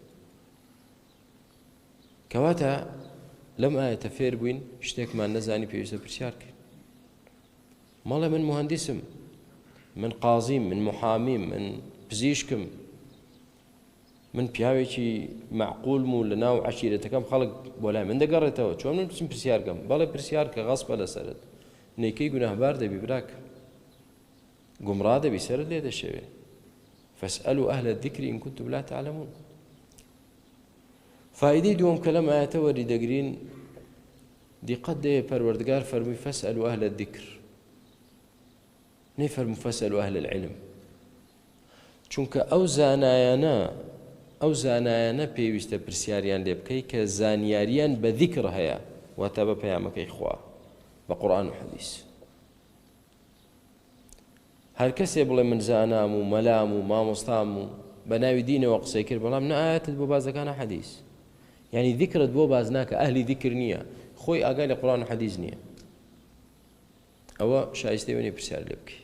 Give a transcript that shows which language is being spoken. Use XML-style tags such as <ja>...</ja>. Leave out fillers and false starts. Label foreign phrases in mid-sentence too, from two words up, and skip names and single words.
<ckb>کەواتە لەم ئاەتە فێر بووین شتێکمان نەزانی پێویستە پرسیارکەین مەڵێ من مهندسم من قازیم من محامیم من پزیشکم من پیاوێکی معقولم و لە ناو عەشیرەتەکەم خەڵک بۆ لای من دەگەڕێتەوە چۆن من بچم پرسیارکەم بەڵێ پرسیار کە غەسبە لەسەرت نەیکەی گوناهبار دەبی براک گومڕا دەبی سەرت لێ دەشێوێ</ckb> <ar>فاسألوا أهل الذكر إن كنتم لا تعلمون</ar> <ckb>فائدەی دووەم کە لەم ئاەتە وەری دەگرین دیقەت دەیە پەروەردگار فەرمووی</ckb> <ar>فاسألوا أهل الذكر</ar> <ckb>نەیفەرموو</ckb> <ar>فاسألوا أهل العلم</ar> <ckb>چونکە ئەو زانایانە پێویستە پرسیاریان لێ بکەی کە زانیاریان بە ذیکر هەیە واتە بە پەیامەکەی خوا بە قورئان و حەدیث. هەر کەسێ بڵێ من زانام و مەلام و مامۆستام و بە ناوی دینەوە قسەی کرد بەڵام نە ئایەتت بۆ باز دەکانە حەدیث، یعنی ذیکرت بۆ باز ناکە، ئەهلی ذیکر نییە، خۆی ئاگای لە قورئان و حەدیث نییە، ئەوە شایستەی وێنێ پرسیار لێ بکەی.</ckb>